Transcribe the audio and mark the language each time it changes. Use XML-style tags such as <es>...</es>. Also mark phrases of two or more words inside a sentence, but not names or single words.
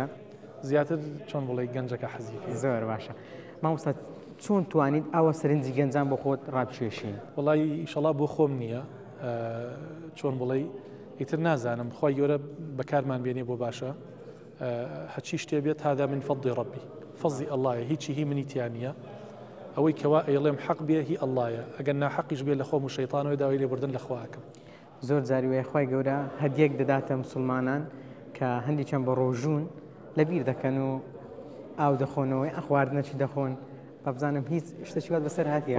<ckb>زیاتر چۆن بڵێ گەنجەکە حەزی زۆر باشە مامۆستا چۆن توانیت ئەوە سەرنجی گەنجان بۆ خۆت ڕابکێشین؟ وڵی ئیشەڵا بۆ خۆم نییە چۆن بڵێ ئیتر نازانم خۆی گەورە بەکارمان بێنێ بۆ باشە هەچی شتێ بێت</ckb> <ar>هذا من فضل ربي</ar> <ckb>فەزی ئەڵایە هیچی هی منیتیان نییە ئەوەی کەوا ئەڵێم حەق بێ هی ئەڵایە ئەگەر ناحەقیش بێت لە خۆم و شەیطانەوەی داوای لێبوردن لە خواکەم. زۆر جاروێ خۆی گەورە هەدیەک دەداتە موسڵمانان کە هەندی چەند بە ڕۆژوون لەبیر دەکەن و ئاو دەخۆنەوەی ئەخواردنەچی دەخۆن بە بزانم هیچ شتێکی وات بەسەر هاتیە</ckb>